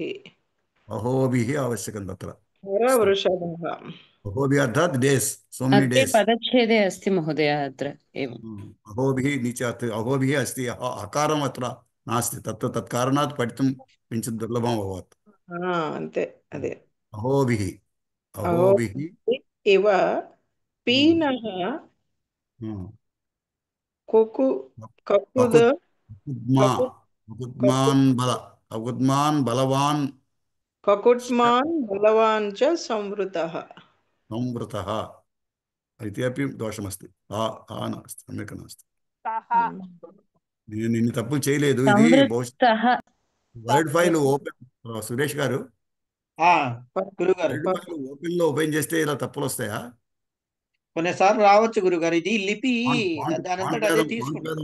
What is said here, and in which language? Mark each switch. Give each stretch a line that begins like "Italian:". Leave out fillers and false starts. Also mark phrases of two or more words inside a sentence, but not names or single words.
Sanskrit: अहोभिः आवश्यकं तत्र हरवृषभः अहोभिः अर्थात्
English: days so many
Sanskrit: अग्रे डेस् पदच्छेदे अस्ति महोदय अत्र एवम् अहोभिः नीचात् अहोभिः अस्ति अकारम् अत्र नास्ति तत्कारणात् पठितुं किञ्चित् दुर्लभम् अभवत्
Telugu: అంతే అదే
Sanskrit: अहोभिः अहोभिः इव पीनः ककुद ककुद्मान् बलवान् ककुट्मान् बलवान् च संवृतः इति अपि दोषमस्ति नास्ति सम्यक् नास्ति सः
Telugu: నేను ఇన్ని తప్పులు చేయలేదు ఇది సంవృత్తః
English: word file open సురేష్ గారు
Telugu: గురుగారు
English: word file open
Telugu: చేస్తే ఇలా తప్పులు వస్తాయా కొన్నిసార్లు రావచ్చు గురుగారు ఇది లిపి దాని అంతటా అదే తీసుకుంటాం